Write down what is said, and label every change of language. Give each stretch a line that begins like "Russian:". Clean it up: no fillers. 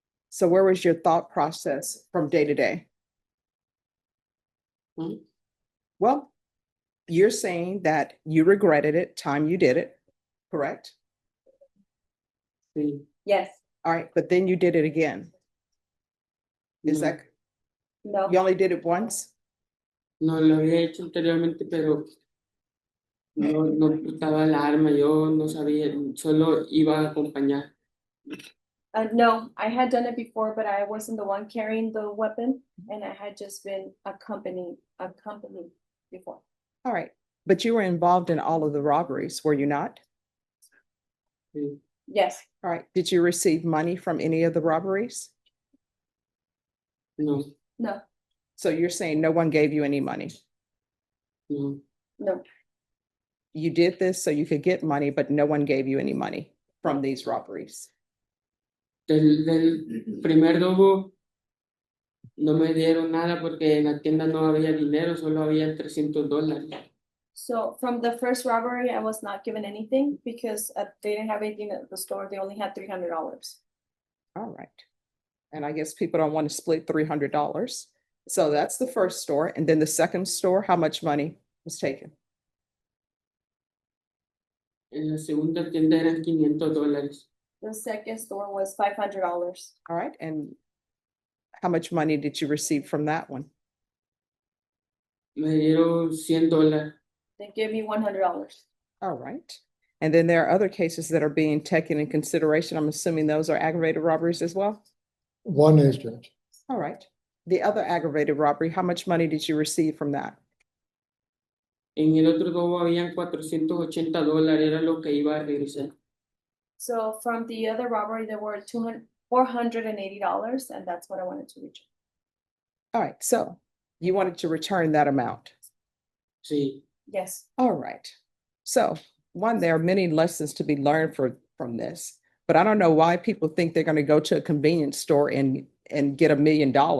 English: So where was your thought process from day to day? Hmm? Well, you're saying that you regretted it time you did it, correct?
Spanish: Sí.
English: yes, All right, but then you did it again. Is No, that, no. you only did it once?
Spanish: no lo había hecho anteriormente, pero no portaba la arma, yo no sabía, solo iba a acompañar.
English: No, I had done it before, but I wasn't the one carrying the weapon and I had just been accompanied before. All right, but you were involved in all of the robberies, were you not?
Spanish: Sí.
English: Yes, All right, did you receive money from any of the robberies?
Spanish: No,
English: no, So you're saying no one gave you any money?
Spanish: no,
English: no, You did this so you could get money, but no one gave you any money from these robberies?
Spanish: del primer robo no me dieron nada porque en la tienda no había dinero, solo había $300.
English: So from the first robbery, I was not given anything because they didn't have anything at the store. They only had $300. All right. And I guess people don't want to split $300. So that's the first store. And then the second store, how much money was taken?
Spanish: En la segunda tienda eran $500.
English: The second store was $500. All right. And how much money did you receive from that one?
Spanish: Me dieron $100.
English: They gave me $100. All right. And then there are other cases that are being taken in consideration. I'm assuming those are aggravated robberies as well? One is, Judge. All right. The other aggravated robbery, how much money did you receive from that?
Spanish: En el otro robo habían $480, era lo que iba a regresar.
English: So from the other robbery, there were $480, and that's what I wanted to reach. All right, so you wanted to return that amount.
Spanish: Sí.
English: Yes. All right. So one, there are many lessons to be learned from this, but I don't know why people think they're going to go to a convenience store and get $1 million.